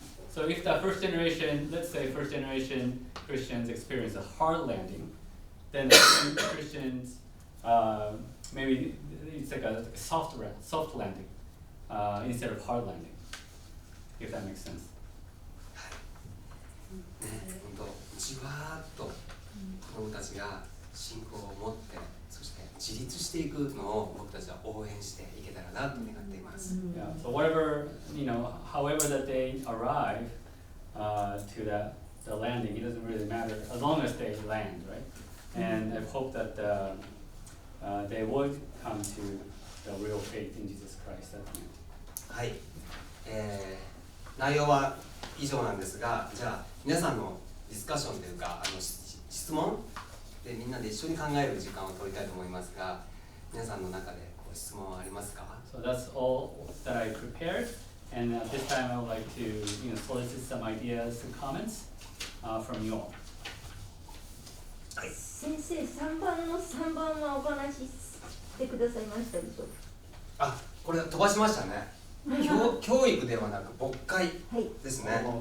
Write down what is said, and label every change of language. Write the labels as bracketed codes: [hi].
[en] So if the first generation, let's say first generation Christians experience a hard landing, then the second Christians, maybe it's like a soft landing instead of hard landing, if that makes sense. [ja] ね、本当じわーっと子供たちが信仰を持ってそして自立していくのを僕たちは応援していけたらなと願っています。 [en] Yeah. So whatever however that they arrive to the landing, it doesn't really matter as long as they land, right? And I hope that they would come to the real faith in Jesus Christ at the end. [ja] はい、内容は以上なんですが、じゃあ皆さんのディスカッションというか質問でみんなで一緒に考える時間を取りたいと思いますが、皆さんの中でご質問はありますか？ [en] So that's all that I prepared, and at this time I would like to solicit some ideas and comments from you all. [ja] 先生、3番の3番はお話ししてくださいましたでしょうか？あ、これ飛ばしましたね。教育ではなく牧会ですね。